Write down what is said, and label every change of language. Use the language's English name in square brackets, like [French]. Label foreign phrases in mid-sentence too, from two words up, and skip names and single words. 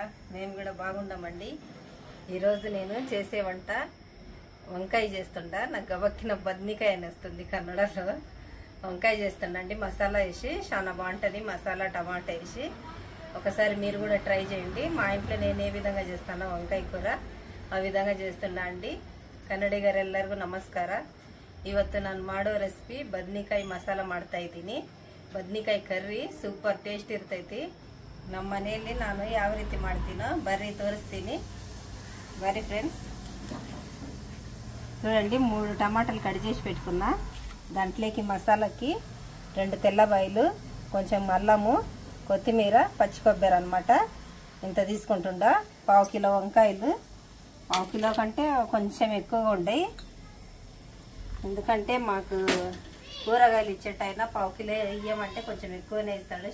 [Telugu] మేము కూడా బాగుండామండి. ఈరోజు నేను చేసే వంట వంకాయ చేస్తుండా. నాకు గబక్కిన బద్నికాయ అని వస్తుంది కన్నడలో. వంకాయ చేస్తుండండి, మసాలా వేసి చాలా బాగుంటుంది. మసాలా టమాటా వేసి ఒకసారి మీరు కూడా ట్రై చేయండి. మా ఇంట్లో నేను ఏ విధంగా చేస్తానో వంకాయ కూర ఆ విధంగా చేస్తున్నా ಅಂಡಿ. [Kannada] ಕನ್ನಡಿಗರೆಲ್ಲರಿಗೂ ನಮಸ್ಕಾರ. ಇವತ್ತು ನಾನು ಮಾಡೋ ರೆಸಿಪಿ ಬದ್ನಿಕಾಯಿ ಮಸಾಲ ಮಾಡ್ತಾ ಇದ್ದೀನಿ. ಬದ್ನಿಕಾಯಿ [English] curry super taste [Kannada] ಇರ್ತೈತಿ. ನಮ್ಮ ಮನೆಯಲ್ಲಿ ನಾನು ಯಾವ ರೀತಿ ಮಾಡ್ತೀನೋ ಬರ್ರಿ ತೋರಿಸ್ತೀನಿ. [Telugu] ಬರ್ರಿ ఫ్రెండ్స్. చూడండి, 3 టమాటాలు కట్ చేసి పెట్టుకున్నా. దాంట్లోకి మసాలాకి 2 తెల్లబాయలు, కొంచెం అల్లము, కొత్తిమీర, పచ్చి కొబ్బరి అన్నమాట. ఇంత తీసుకుంటుండా. 1/2 కిలో వంకాయలు. 1/2 కిలో కంటే కొంచెం ఎక్కువగా ఉండయి, ఎందుకంటే మాకు కూరగాయలు ఇచ్చేటైనా 1/2 కిలో ఇయ్యమంటే కొంచెం ఎక్కువనే ఇస్తాడు.